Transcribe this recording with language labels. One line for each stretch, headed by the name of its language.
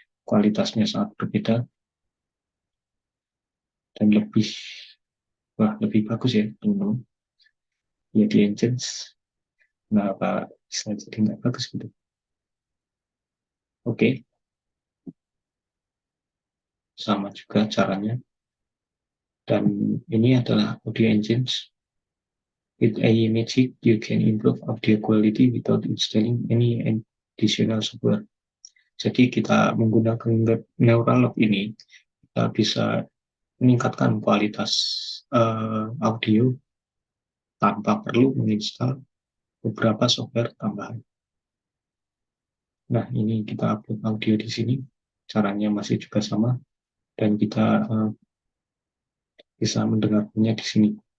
Indonesian: Kualitasnya sangat berbeda dan lebih bagus ya teman-teman. Ya di engines, nah apa bisa jadi nggak bagus gitu. Oke, sama juga caranya. Dan ini adalah audio engines.
English: With AI Magic, you can improve audio quality without installing any additional software.
Indonesian: Jadi kita menggunakan Neuralog ini, kita bisa meningkatkan kualitas audio tanpa perlu menginstal beberapa software tambahan. Nah, ini kita upload audio di sini. Caranya masih juga sama dan kita bisa mendengarkannya di sini.